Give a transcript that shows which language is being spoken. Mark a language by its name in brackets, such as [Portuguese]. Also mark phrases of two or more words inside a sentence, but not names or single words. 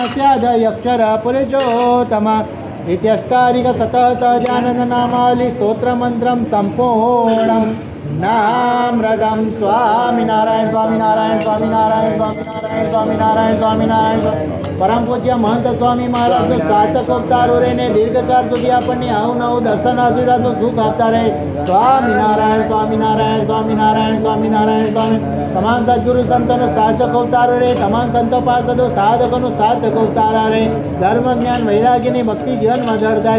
[Sanskrit] स्याद अक्षर पुरुषोत्तम इत्यष्टाधिकशतः सहजानन्द नामावली स्तोत्रमन्त्रं सम्पूर्णम् नाम्रटं स्वामिनारायण स्वामिनारायण स्वामिनारायण स्वामिनारायण स्वामिनारायण [Gujarati] स्वामिनारायण परम पूज्य महंत स्वामी महाराजનું સાર્થકોપચારો રહીને દીર્ઘકાળ સુધી આપણને આવું નવું દર્શન આશીર્વાદનું સુખ આપતા રહે સ્વામિનારાયણ સ્વામિનારાયણ સ્વામિનારાયણ સ્વામિનારાયણ સ્વામી તમામ સદગુરુ સંતોનો સાચો ઉચ્ચારો રે, તમામ સંતો પાર્ષદો સાધકોનો સાચો ઉચ્ચારા રે, ધર્મ જ્ઞાન વૈરાગ્યની ભક્તિ જીવનમાં જળ થાય.